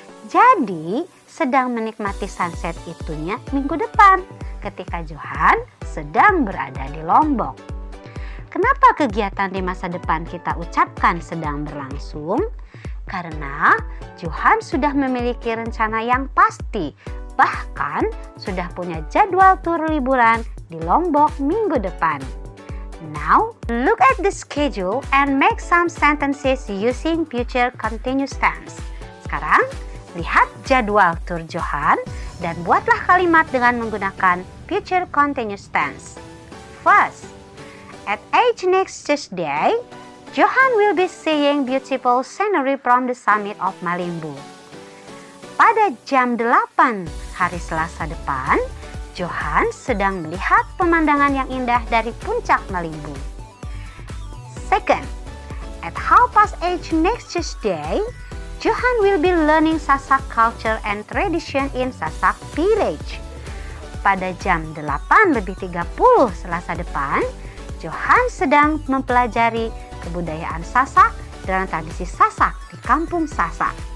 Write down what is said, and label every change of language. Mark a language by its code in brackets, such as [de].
[id] Jadi, sedang menikmati sunset itunya minggu depan ketika Johan sedang berada di Lombok. Kenapa kegiatan di masa depan kita ucapkan sedang berlangsung? Karena Johan sudah memiliki rencana yang pasti, bahkan sudah punya jadwal tur liburan di Lombok minggu depan. [en] Now, look at the schedule and make some sentences using future continuous tense. [id] Sekarang, lihat jadwal tur Johan dan buatlah kalimat dengan menggunakan future continuous tense. [en] First, at 8 next Tuesday, Johan will be seeing beautiful scenery from the summit of Malimbu. [id] Pada jam 8 hari Selasa depan, Johan sedang melihat pemandangan yang indah dari puncak Malimbu. [en] Second, at 8:30 next Tuesday, Johan will be learning Sasak culture and tradition in Sasak village. [id] Pada jam 8:30 Selasa depan, Johan sedang mempelajari kebudayaan Sasak dan tradisi Sasak di kampung Sasak.